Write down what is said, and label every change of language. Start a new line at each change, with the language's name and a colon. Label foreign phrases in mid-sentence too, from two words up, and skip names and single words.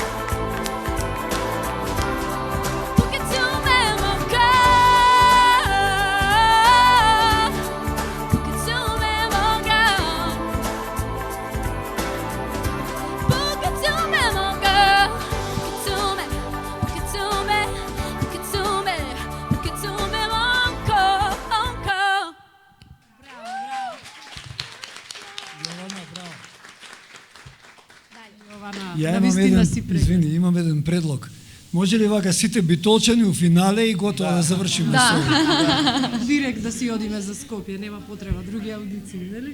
French: pour que tu m'aimes encore, pour que tu m'aimes encore, pour que tu m'aimes encore, pour que tu m'aimes, pour que tu m'aimes, pour que tu m'aimes, pour que tu m'aimes encore, encore.
Macedonian: Ја имам Навистина еден, си прекрасна. извини, имам еден предлог. Може ли вака сите битолчани у финале и готово да завршиме со ова? Директ да си одиме за Скопје, нема потреба други аудиции, нели?